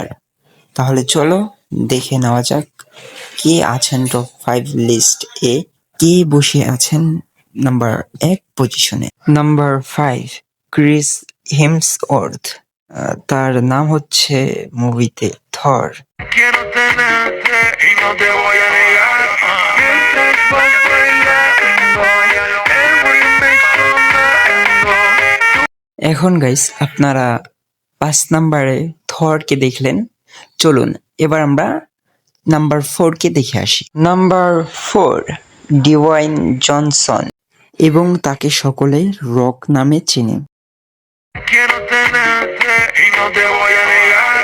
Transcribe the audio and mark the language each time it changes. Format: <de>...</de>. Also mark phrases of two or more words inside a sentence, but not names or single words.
<bn>তাহলে চলো দেখে নেওয়া যাক কে আছেন</bn> <en>top 5 list</en> <bn>এ, কে বসে আছেন নাম্বার ১ পজিশনে। নাম্বার ৫, ক্রিস হেমসওয়ার্থ। তার নাম হচ্ছে মুভিতে থর।</bn> <es>Quiero tenerte y no te voy a negar. Mientras vas bailando, el remix sonando.</es> <bn>এখন গাইস আপনারা ৫ নাম্বারে থরকে দেখলেন। চলুন এবার আমরা নাম্বার 4 কে দেখে আসি। নাম্বার 4, ডিওয়াইন জনসন, এবং তাকে সকলে রক নামে চেনে।</bn> <es>Quiero tenerte y no te voy a negar.</es>